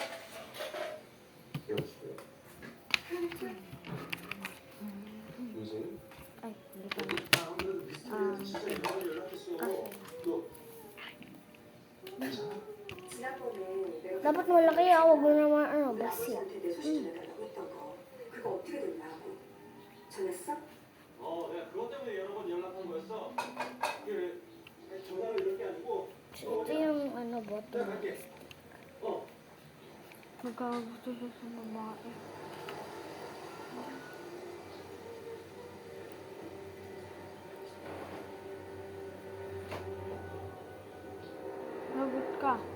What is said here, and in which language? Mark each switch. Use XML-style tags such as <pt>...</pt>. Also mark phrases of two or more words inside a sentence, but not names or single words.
<tl>Ay, hindi pa. Dapat malaki, huwag mo naman, basi.</tl> <ko>그거 어떻게 됐냐고. 전했어? 내가 그것 때문에 여러 번 연락한 거였어. 이게 전화를 이렇게 아니고.</ko> <tl>So, ito yung, bottom. Magkagusto siya sa babae. Lagot ka.</tl>